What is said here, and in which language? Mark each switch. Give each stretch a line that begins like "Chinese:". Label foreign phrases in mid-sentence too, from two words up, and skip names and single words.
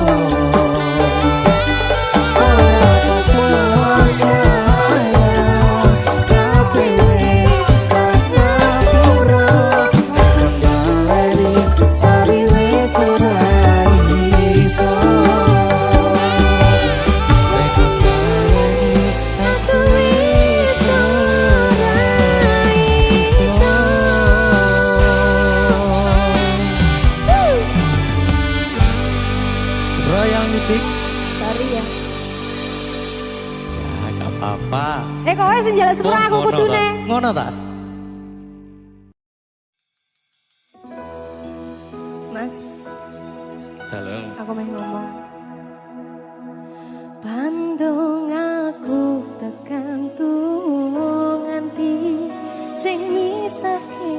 Javanese: ora apa-apa sayang kabeh wis tak ngapura kon baleni sorry wis ora iso nek kon baleni aku wis ora iso. Royal Music sorry ya ya gak apa-apa kowe sing njaluk sepura aku kudune ngono ta Mas halo aku mau ngomong Bandung aku tekan tuh nganti sing misah